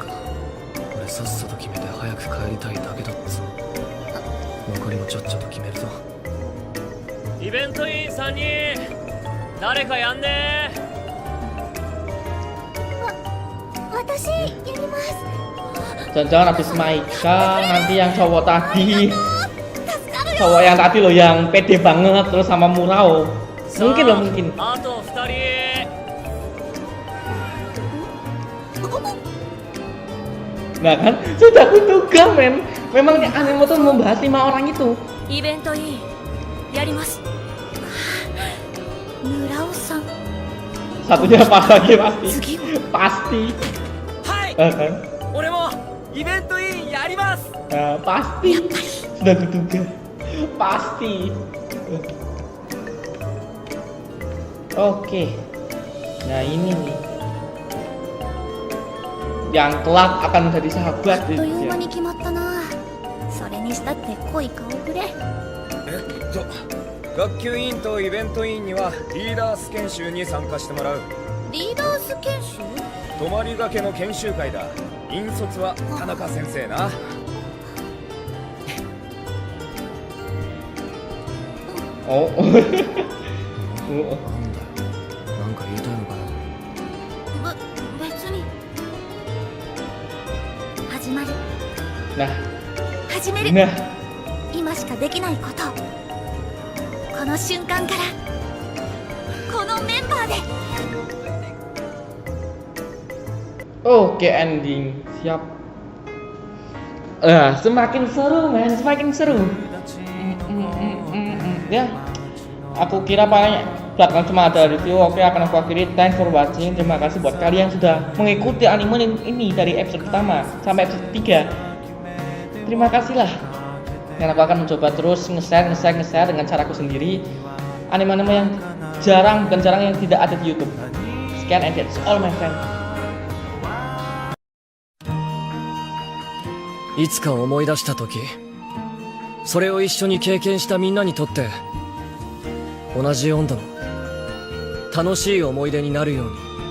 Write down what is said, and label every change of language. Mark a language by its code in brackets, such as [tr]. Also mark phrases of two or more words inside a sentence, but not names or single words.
[ja] 俺さっさと決めて早く帰りたいだけだっつ。残りもちょっちょと決めるぞ。イベント委員3人誰かやんねー。私やります。 [id] Jangan-jangan habis Maika nanti yang cowok tadi. [ja] 助かるよ。 [id] Cowok yang tadi loh yang pede banget terus sama Murao. Mungkin loh mungkin. [ja] あと2人。 [id] Nah kan sudah kuduga men. Memang anime tuh membahas 5 orang itu. [ja] イベント委員やります。村尾さん。 [id] Satunya pas lagi pasti. [ja] 次は [id] Pasti. [ja] はい。 [id] Kan? [ja] 俺もイベント委員やります。 [id] Nah, pasti. Sudah kuduga. Pasti. Oke. Nah ini nih. Yang kelak akan menjadi [ja] あ [id] sahabat [ja] っという間 [id] ya. [ja] に決まったな。それにしたって濃い顔ぶれ。学級委員とイベント委員にはリーダース研修に参加してもらう。リーダース研修？泊まりがけの研修会だ。引率は田中先生な。 [id] Oh. [ja] なんだよ。なんか言いたいのかな。別に。始まる。 [id] Nah, [ja] 始める。 [id] nah. [ja] 今しかできないこと。この瞬間からこのメンバーで。 [id] Oke ending siap. Semakin seru men, semakin seru. Ya, aku kira paling belakang cuma ada review. Oke, akan aku akhiri. [en] Thanks for watching. [id] Terima kasih buat kalian yang sudah mengikuti anime ini dari episode pertama sampai episode 3. Terima kasih lah. Dan aku akan mencoba terus nge-share dengan caraku sendiri anime-anime yang bukan jarang yang tidak ada di YouTube. Sekian, [en] and that's all my friend. [ja] いつか思い出した時、それを一緒に経験したみんなにとって同じ温度の楽しい思い出になるように